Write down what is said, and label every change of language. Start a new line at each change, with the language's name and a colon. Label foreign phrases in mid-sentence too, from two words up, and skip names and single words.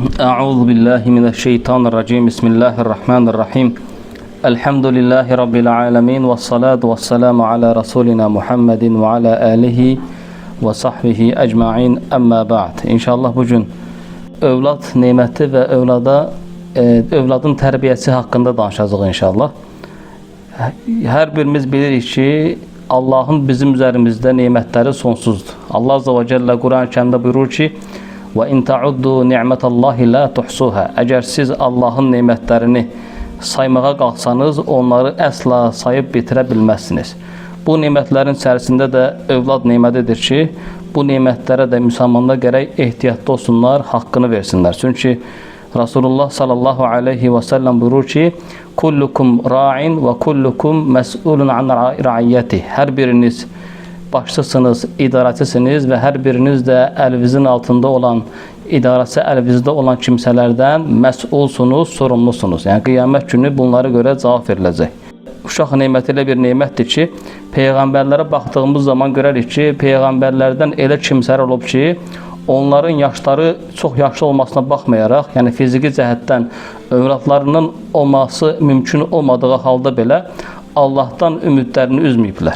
Arabic: أعوذ بالله من الشيطان الرجيم. بسم الله الرحمن الرحيم. الحمد لله رب العالمين والصلاة والسلام على رسولنا محمد وعلى آله وصحبه أجمعين. أما بعد.
Azerbaijani: İnşallah bugün övlad neməti və övladın tərbiyəsi haqqında danışacağıq inşallah. Hər birimiz bilirik ki, Allahın bizim üzerimizdə nemətləri sonsuzdur. Allah
Arabic: عز وجل
Azerbaijani: Kur'an-ı Kerim'de buyurur ki:
Arabic: وَاِنْ تَعُدُّوا نِعْمَةَ اللّٰهِ لَا تُحْصُوهَا.
Azerbaijani: Əgər siz Allahın nemətlərini saymağa qalxsanız, onları əsla sayıb bitirə bilməzsiniz. Bu nemətlərin içərisində də övlad nemətidir ki, bu nemətlərə də müsəlmanlar gərək ehtiyatlı olsunlar, haqqını versinlər. Çünki Resulullah
Arabic: صلى الله عليه وسلم
Azerbaijani: buyurur ki:
Arabic: كلكم راع وكلكم مسؤول عن رعيته.
Azerbaijani: Her biriniz başçısınız, idarəçisiniz və hər biriniz də əlinizin altında olan, idarəsi əlinizdə olan kimsələrdən məsulsunuz, sorumlusunuz. Yəni qiyamət günü bunlara görə cavab veriləcək. Uşaq neməti elə bir nemətdir ki, peyğəmbərlərə baxdığımız zaman görərik ki, peyğəmbərlərdən elə kimsələr olub ki, onların yaşları çox yaşlı olmasına baxmayaraq, yəni fiziki cəhətdən övladlarının olması mümkün olmadığı halda belə Allahdan ümidlərini üzməyiblər.